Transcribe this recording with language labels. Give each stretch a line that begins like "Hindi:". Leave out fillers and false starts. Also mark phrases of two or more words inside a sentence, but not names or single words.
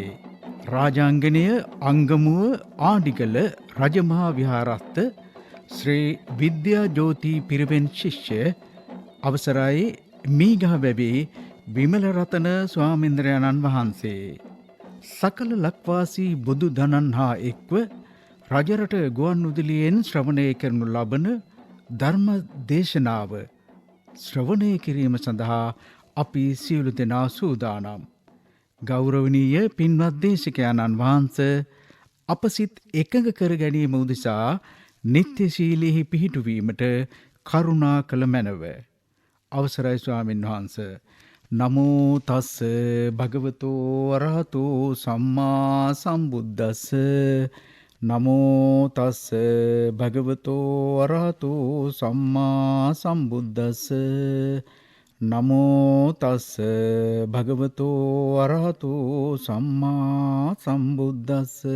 Sinhala: රාජාංගනය අංගමුව ආඩිගල රජමහා විහාරස්ථ ශ්‍රී විද්‍යා ජෝති පිරිවෙන් ශිෂ්‍ය අවසරයි මීගහවැවේ විමල රතන ස්වාමීන්ද්‍රයන්න් වහන්සේ සකල ලක්වාසී බුදු දනන් හා එක්ව රජරට ගුවන්විදුලියෙන් ශ්‍රවණය කරනු ලබන ධර්ම දේශනාව ශ්‍රවණය කිරීම සඳහා අපි සියලු දෙනා සූදානම්. ගෞරවනීය පින්වත් දේශකයන්න් වහන්සේ අප සිත් එකඟ කර ගැනීම උදෙසා නිත්‍යශීලීහි පිහිටුවීමට කරුණා කළ මැනව. අවසරයි ස්වාමීන් වහන්සේ.
Pali: නමෝ තස්ස භගවතෝ අරහතෝ සම්මා සම්බුද්දස්ස. නමෝ තස්ස භගවතෝ අරහතෝ සම්මා සම්බුද්දස්ස. නමෝ තස්ස භගවතෝ අරහතෝ සම්මා සම්බුද්දස්ස.